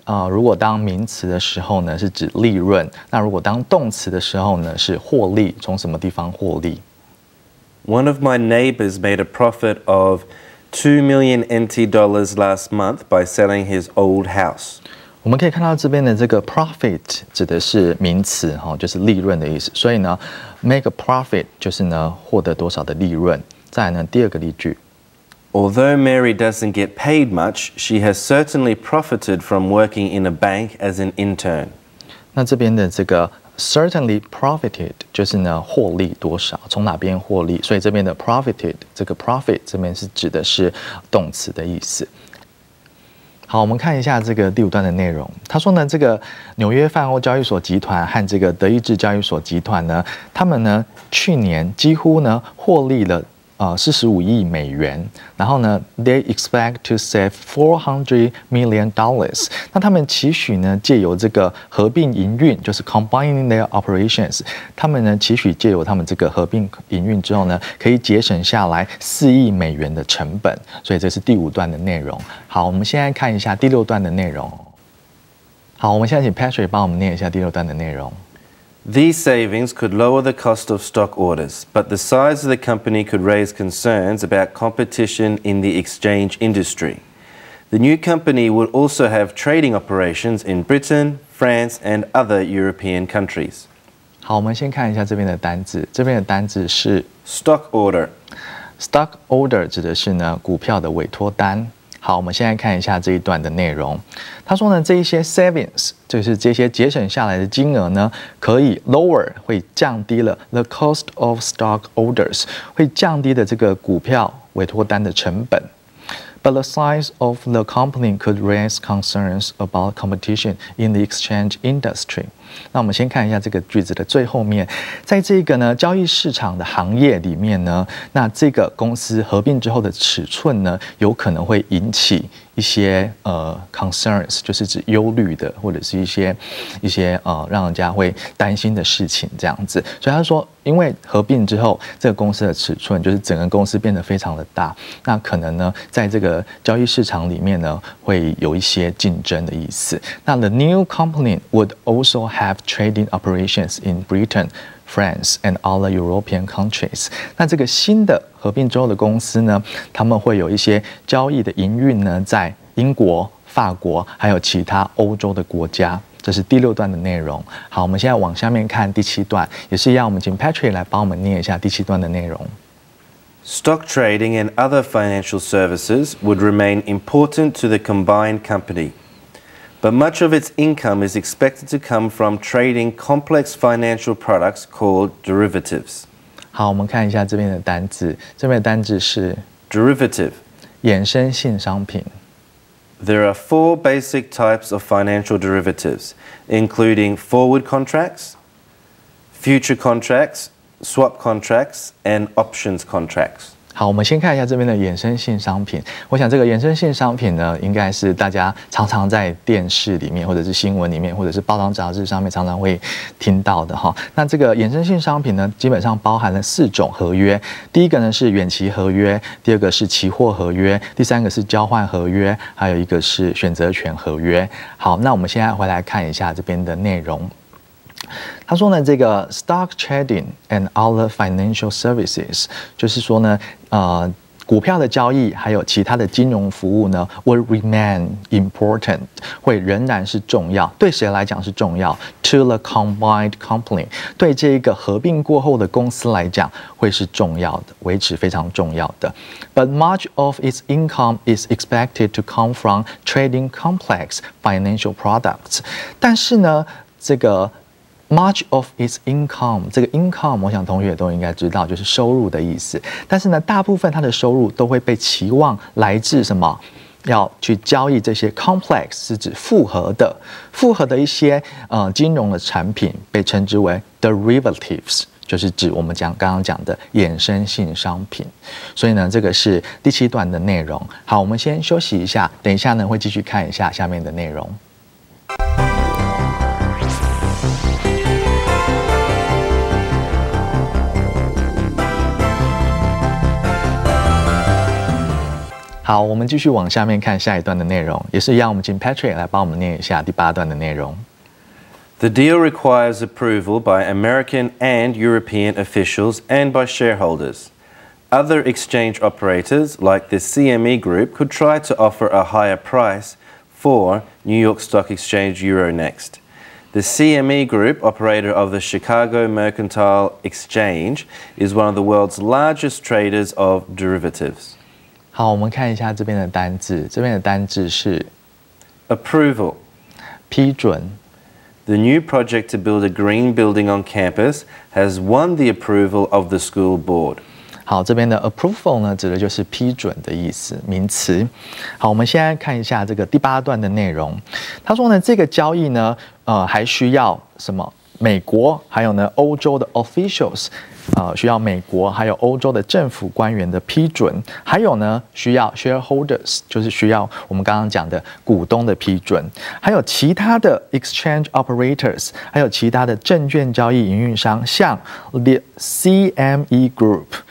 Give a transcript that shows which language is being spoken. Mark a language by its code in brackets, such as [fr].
[zh] 如果当名词的时候呢，是指利润；那如果当动词的时候呢，是获利。从什么地方获利 [en] One of my neighbors made a profit of $2 million NT last month by selling his old house. [zh] 我们可以看到这边的这个 profit 指的是名词，就是利润的意思。所以呢 ， [en] make a profit [zh] 就是呢获得多少的利润。再来呢，第二个例句 [en] Although Mary doesn't get paid much, she has certainly profited from working in a bank as an intern. [zh] 那这边的这个 [en] certainly profited [zh] 就是呢获利多少，从哪边获利？所以这边的 profited 这个 profit 这边是指的是动词的意思。好，我们看一下这个第五段的内容。他说呢，这个纽约泛欧交易所集团和这个德意志交易所集团呢，他们呢去年几乎呢获利了45亿美元，然后呢 ， [en] they expect to save $400 million。 [zh] 那他们期许呢，借由这个合并营运，就是 [en] combining their operations， [zh] 他们呢期许借由他们这个合并营运之后呢，可以节省下来4亿美元的成本。所以这是第五段的内容。好，我们现在看一下第六段的内容。好，我们现在请 Patrick 帮我们念一下第6段的内容。 [en] These savings could lower the cost of stock orders, but the size of the company could raise concerns about competition in the exchange industry. The new company would also have trading operations in Britain, France, and other European countries. [zh] 好，我们先看一下这边的单字，这边的单字是 [en] Stock order。Stock [zh] order 指的是呢股票的委托单。好，我们现在看一下这一段的内容。他说呢，这一些 savings 就是这些节省下来的金额呢，可以 lower 会降低了 [en] the cost of stock orders [zh] 会降低的这个股票委托单的成本。 [en] But the size of the company could raise concerns about competition in the exchange industry. [zh] 那我们先看一下这个句子的最后面，在这个呢交易市场的行业里面呢，那这个公司合并之后的尺寸呢，有可能会引起一些concerns， 就是指忧虑的，或者是一些让人家会担心的事情这样子。所以他说，因为合并之后，这个公司的尺寸就是整个公司变得非常的大，那可能呢，在这个交易市场里面呢，会有一些竞争的意思。 [en] 那 the new company would also have trading operations in Britain, France, and other European countries. [zh] 那这个新的合并之后的公司呢，他们会有一些交易的营运呢，在英国、法国还有其他欧洲的国家。这是第6段的内容。好，我们现在往下面看第7段，也是一样，我们请 Patrick 来帮我们念一下第7段的内容。 [en] Stock trading and other financial services would remain important to the combined company, but much of its income is expected to come from trading complex financial products called derivatives. [zh] 好，我们看一下这边的单字，这边的单字是 [en] derivative， [zh] 衍生性商品。 [en] There are 4 basic types of financial derivatives, including forward contracts, future contracts, swap contracts, and options contracts. [zh] 好，我们先看一下这边的衍生性商品。我想这个衍生性商品呢，应该是大家常常在电视里面，或者是新闻里面，或者是报章杂志上面常常会听到的哈。那这个衍生性商品呢，基本上包含了4种合约。第一个呢是远期合约，第二个是期货合约，第三个是交换合约，还有一个是选择权合约。好，那我们现在回来看一下这边的内容。他说呢，这个 [en] stock trading and other financial services， [zh] 就是说呢，股票的交易还有其他的金融服务呢 ， [en] will remain important， [zh] 会仍然是重要。对谁来讲是重要 ？ [en] To the combined company， [zh] 对这一个合并过后的公司来讲会是重要的，维持非常重要的。 [en] But much of its income is expected to come from trading complex financial products。 [zh] 但是呢，这个 [en] much of its income， [zh] 这个 income 我想同学都应该知道，就是收入的意思。但是呢，大部分它的收入都会被期望来自什么？要去交易这些 complex 是指复合的一些金融的产品，被称之为 derivatives， 就是指我们刚刚讲的衍生性商品。所以呢，这个是第7段的内容。好，我们先休息一下，等一下呢会继续看一下下面的内容。好，我们继续往下面看下一段的内容，也是一样，我们请 Patrick 来帮我们念一下第8段的内容。 [en] The deal requires approval by American and European officials and by shareholders. Other exchange operators, like the CME Group, could try to offer a higher price for New York Stock Exchange Euronext. The CME Group, operator of the Chicago Mercantile Exchange, is one of the world's largest traders of derivatives. [zh] 好，我们看一下这边的单字，这边的单字是 [en] approval， [zh] 批准。 [en] The new project to build a green building on campus has won the approval of the school board. [zh] 好，这边的 approval 呢，指的就是批准的意思，名词。好，我们现在看一下这个第8段的内容。他说呢，这个交易呢，还需要什么？美国还有呢，欧洲的 officials。需要美国还有欧洲的政府官员的批准，还有呢需要 shareholders， 就是需要我们刚刚讲的股东的批准，还有其他的 [en] exchange operators， [zh] 还有其他的证券交易营运商，像 the CME Group，